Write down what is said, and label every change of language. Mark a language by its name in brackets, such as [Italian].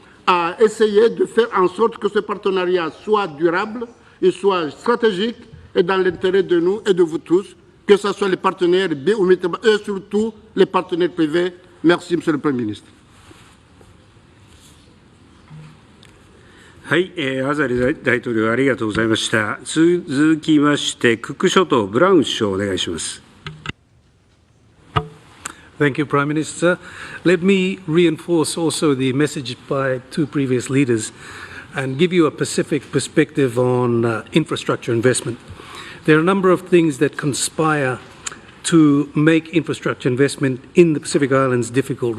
[French] à essayer de faire en sorte que ce partenariat soit durable, et soit stratégique et dans l'intérêt de nous et de vous tous, que ce soit les partenaires et surtout les partenaires privés. Merci, Monsieur le Premier ministre. [Japanese] はい、アザリ大統領ありがとうございました。続きまして、クック諸島ブラウン首相お願いします。 [English] Thank you, Prime Minister. Let me reinforce also the message by two previous leaders and give you a Pacific perspective on infrastructure investment. There are a number of things that conspire to make infrastructure investment in the Pacific Islands difficult.